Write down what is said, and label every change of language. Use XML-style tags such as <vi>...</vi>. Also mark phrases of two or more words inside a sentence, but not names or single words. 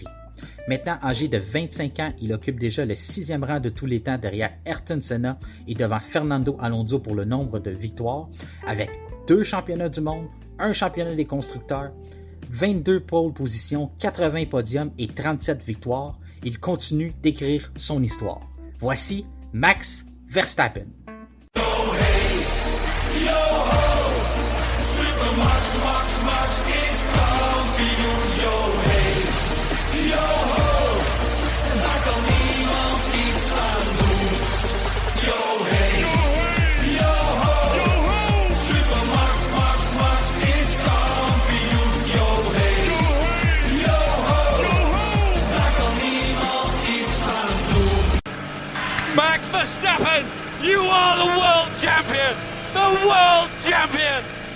<fr>Maintenant âgé de 25 ans, il occupe déjà le 6e rang de tous les temps derrière Ayrton Senna et devant Fernando Alonso pour le nombre de victoires, avec 2 championnats du monde, 1 championnat des constructeurs, 22 pole positions, 80 podiums et 37 victoires. Il continue d'écrire son histoire. Voici Max Verstappen.</fr> <nl>Yo, hey, yo, ho, Super Max is kampioen. Yo, hey, yo, ho, daar kan niemand iets aan doen. Yo, hey, yo, ho, Super Max is kampioen. Yo, hey, yo, ho, daar kan niemand iets aan doen.</nl> <en>Max Verstappen, you are the world champion! The world champion!</en>